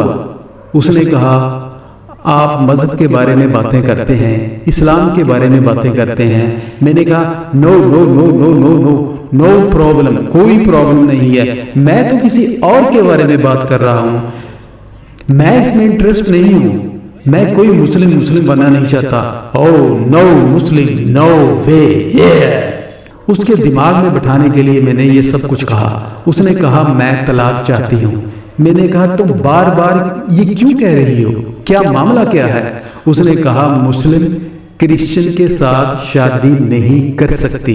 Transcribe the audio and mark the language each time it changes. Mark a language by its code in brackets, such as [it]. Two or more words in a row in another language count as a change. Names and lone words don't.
[ur] اس نے کہا آپ مذہب کے بارے میں باتیں کرتے ہیں، اسلام کے بارے میں باتیں کرتے ہیں۔ میں نے کہا [en] no no no no no no no problem, [ur] کوئی پرابلم نہیں ہے، میں تو کسی اور کے بارے میں بات کر رہا ہوں، میں اس میں انٹرسٹ نہیں ہوں، میں کوئی مسلم بننا نہیں چاہتا۔ [en] oh no Muslim, no way. [ur] اس کے دماغ میں بٹھانے کے لیے میں نے یہ سب کچھ کہا۔ اس نے کہا میں طلاق چاہتی ہوں۔ میں نے کہا تم بار بار یہ کیوں کہہ رہی ہو، کیا معاملہ کیا ہے؟ اس نے کہا مسلم کرسچن کے ساتھ شادی نہیں کر سکتی۔